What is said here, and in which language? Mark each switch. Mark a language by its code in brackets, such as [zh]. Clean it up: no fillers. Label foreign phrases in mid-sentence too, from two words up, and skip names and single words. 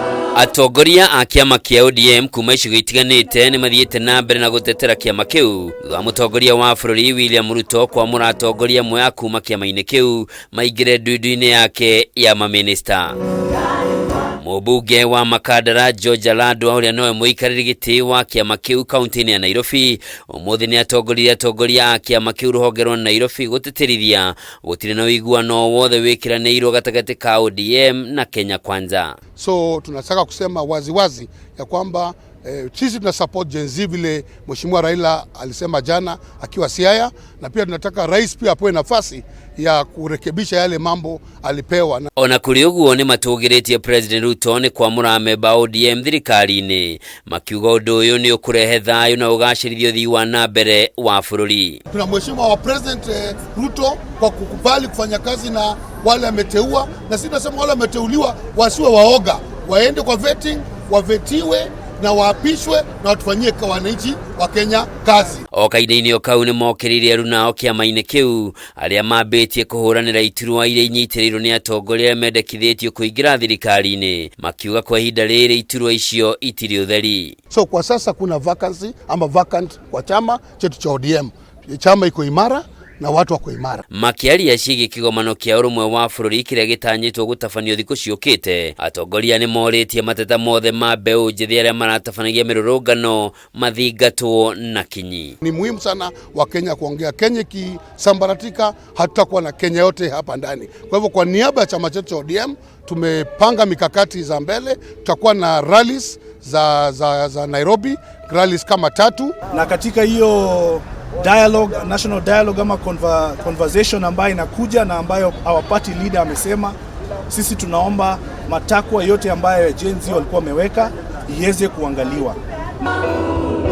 [ki] Atongoria a kiama kia ODM kuma icigo itiganite ni mathiete na mbere na gutetera kiama kiu thutha mutongoria wa bururi William Ruto kwamura atongoria amwe a kuma kiama-ini kiu maingire ndundu-ini yake ya maminista. Mubunge wa Makadara George Alado uria nowe muikariri giti wa kiama kiu kaunti-ini ya Nairobi umuthi ni atongoria a kiama kiu ruhonge rwa Nairobi guteterithia gutire na uiguano wothe wikiraniirwo gatagati ka ODM na Kenya Kwanza. [sw] So tunataka kusema waziwazi ya kwamba sisi tuna support Gen Z vile Mheshimiwa Raila alisema jana akiwa Siaya, na pia tunataka rais pia apewe nafasi ya kurekebisha yale mambo alipewa. [ki] Ona kuri uguo ni matugiretie President Ruto ni kwamura ameba ODM thirikari-ini makiuga undu uyu ni ukurehe thayu na ugacirithio thii wa na mbere wa bururi. [sw] Tuna mheshimiwa wa President Ruto kwa kukubali kufanya kazi na wale ameteua, na sisi tunasema wale ameteuliwa wasiwe waoga, waende kwa vetting, wavetiwe na waapishwe na watufanyie kwa wananchi wa Kenya kazi. [ki] Okaine-ini okau ni mokiririe runao kiama-ini kiu aria mabetie kuhuranira iturwa iria inyitirirwo ni atongoria mendekithitio kuingira thirikari-ini makiuga kwa ihinda riri iturwa icio itiri utheri. [sw] So kwa sasa kuna vacancy ama vacant kwa chama chetu cha ODM. Chama iko imara na watu wako imara. [ki] Makiaria cigi kigomano kia urumwe wa bururi kiria gitanyitwo gutafanio thiku ciukite atongoria ni moritie mateta mothe ma mbeu njithi aria maratafanagia mirurungano mathingatwo na kinyi. [sw] Ni muhimu sana wa Kenya kuongea. Kenya kisambaratika hatutakuwa na Kenya yote hapa ndani. Kwa hivyo kwa niaba ya chama chetu cha ODM tumepanga mikakati za mbele. Tutakuwa na rallies za Nairobi, rallies kama 3, na katika hiyo [en] dialogue, national dialogue [sw] ama conversation ambayo inakuja na ambayo [en] our party leader [sw] amesema, sisi tunaomba matakwa yote ambayo Gen Z walikuwa wameweka iweze kuangaliwa.